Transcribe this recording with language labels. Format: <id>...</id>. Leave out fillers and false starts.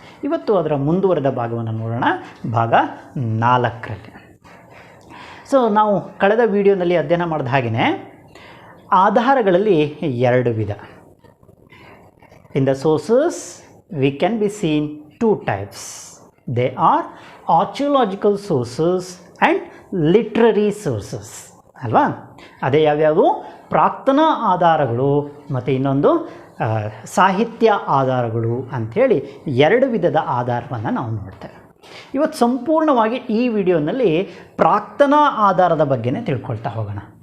<kn>ಇವತ್ತು ಅದರ ಮುಂದುವರೆದ ಭಾಗವನ್ನು ನೋಡೋಣ, ಭಾಗ 4ರಲ್ಲಿ. ಸೊ ನಾವು ಕಳೆದ ವಿಡಿಯೋನಲ್ಲಿ ಅಧ್ಯಯನ ಮಾಡಿದ ಹಾಗೆಯೇ ಆಧಾರಗಳಲ್ಲಿ 2 ವಿಧ.</kn> <en>In the sources we can be seen 2 types. They are archaeological sources and literary sources ಅಲ್ವಾ.</en> <kn>ಅದೇ ಯಾವ್ಯಾವು, ಪ್ರಾಕ್ತನ ಆಧಾರಗಳು ಮತ್ತು ಇನ್ನೊಂದು ಸಾಹಿತ್ಯ ಆಧಾರಗಳು ಅಂಥೇಳಿ 2 ವಿಧದ ಆಧಾರವನ್ನು ನಾವು ನೋಡ್ತೇವೆ. ಇವತ್ತು ಸಂಪೂರ್ಣವಾಗಿ ಈ ವಿಡಿಯೋನಲ್ಲಿ ಪ್ರಾಕ್ತನ ಆಧಾರದ ಬಗ್ಗೆನೇ ತಿಳ್ಕೊಳ್ತಾ ಹೋಗೋಣ.</kn>